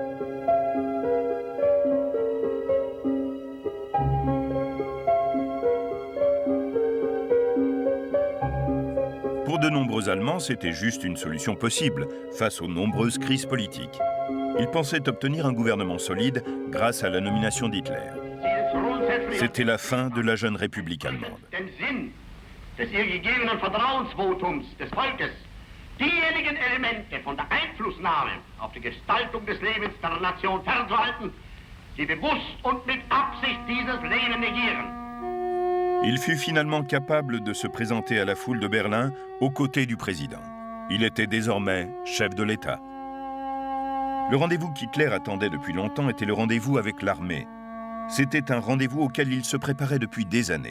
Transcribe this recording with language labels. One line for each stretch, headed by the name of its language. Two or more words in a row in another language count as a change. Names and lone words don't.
French: Pour de nombreux Allemands, c'était juste une solution possible face aux nombreuses crises politiques. Ils pensaient obtenir un gouvernement solide grâce à la nomination d'Hitler. C'était la fin de la jeune République allemande.
German: Des ihr gegebenen Vertrauensvotums des Volkes diejenigen Elemente von der Einflussnahme auf die Gestaltung des Lebens der Nation fernzuhalten, die bewusst und mit Absicht dieses Leben negieren.
French: Il fut finalement capable de se présenter à la foule de Berlin aux côtés du président. Il était désormais chef de l'État. Le rendez-vous qu'Hitler attendait depuis longtemps était le rendez-vous avec l'armée. C'était un rendez-vous auquel il se préparait depuis des années.